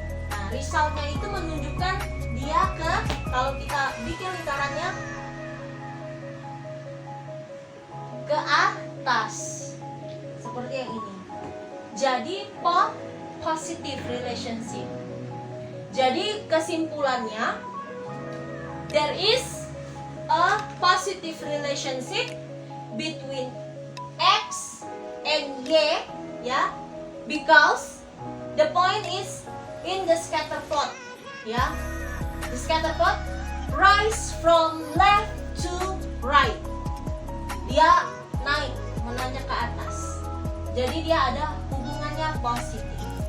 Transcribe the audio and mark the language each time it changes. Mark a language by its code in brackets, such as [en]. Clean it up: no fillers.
[id] Nah, resultnya itu menunjukkan dia ke, kalau kita bikin lingkarannya ke atas seperti yang ini. Jadi positive relationship. Jadi kesimpulannya, [en] there is a positive relationship between X and Y, ya, because the point is in the scatter plot, ya. The scatter plot rise from left to right. [id] Dia naik, menanjak ke atas. Jadi dia ada hubungannya positif.